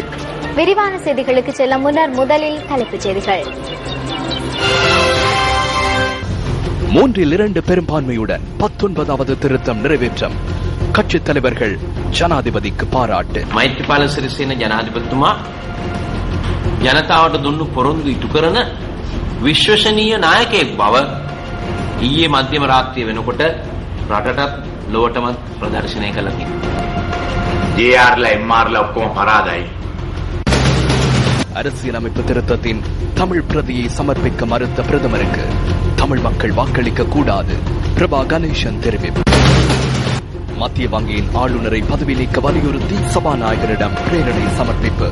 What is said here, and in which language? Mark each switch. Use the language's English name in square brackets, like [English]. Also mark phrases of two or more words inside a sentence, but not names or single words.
[Tamil] விரிவான செய்திகளுக்கு செல்ல முன்னர் முதலில் தலைப்புச் செய்திகள். 3/2 பெரும்பான்மையுடன் 19வது திருத்தம் நிறைவேற்றம். கட்சித் தலைவர்கள் ஜனாதிபதிக்கு பாராட்டு. [Sinhala] மைத்ரிபால සිරිසේන ජනාධිපතිතුමා ජනතාවට දුන්නු පොරොන්දු ඉටු කරන විශ්වසනීය නායකයෙක් බව ඊයේ මධ්‍යම රාත්‍රිය වෙනකොට රටටත් ලොවටමත් ප්‍රදර්ශනය කළා තියෙනවා. ජේ.ආර්.ලා එම්.ආර්.ලා ඔක්කොම පරාදයි. [Tamil] அரசியலமைப்பு திருத்தத்தின் தமிழ் பிரதியை சமர்ப்பிக்க மறுத்த பிரதமருக்கு தமிழ் மக்கள் வாக்களிக்க கூடாது. பிரபா கணேசன் தெரிவிப்பு. மத்திய வங்கியின் ஆளுநரை பதவி நீக்க வலியுறுத்தி சபாநாயகரிடம் பிரேரணை சமர்ப்பிப்பு.